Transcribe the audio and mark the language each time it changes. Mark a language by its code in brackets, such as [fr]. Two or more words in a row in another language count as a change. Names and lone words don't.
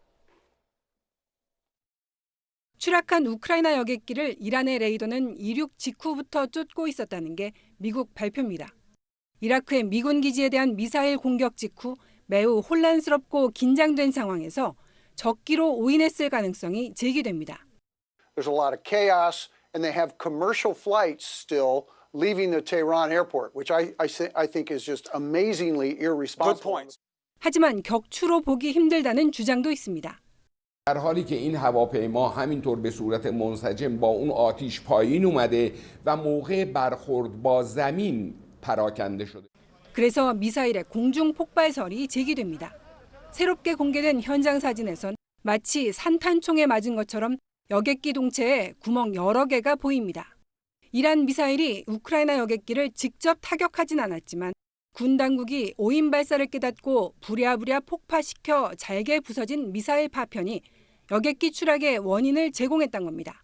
[ko] 추락한 우크라이나 여객기를 이란의 레이더는 이륙 직후부터 쫓고 있었다는 게 미국 발표입니다. 이라크의 미군 기지에 대한 미사일 공격 직후 매우 혼란스럽고 긴장된 상황에서 적기로 오인했을 가능성이 제기됩니다. [en] There's a lot of chaos and they have commercial flights still leaving the Tehran airport, which I think is just amazingly irresponsible. [ko] 하지만 격추로 보기 힘들다는 주장도 있습니다. [fa] در حالی که این هواپیما همینطور به صورت منسجم با اون آتش پایین اومده و موقع برخورد با زمین پراکنده شده. [ko] 그래서 미사일의 공중 폭발설이 제기됩니다. 새롭게 공개된 현장 사진에선 마치 산탄총에 맞은 것처럼 여객기 동체에 구멍 여러 개가 보입니다. 이란 미사일이 우크라이나 여객기를 직접 타격하진 않았지만 군 당국이 오인 발사를 깨닫고 부랴부랴 폭파시켜 잘게 부서진 미사일 파편이 여객기 추락의 원인을 제공했던 겁니다.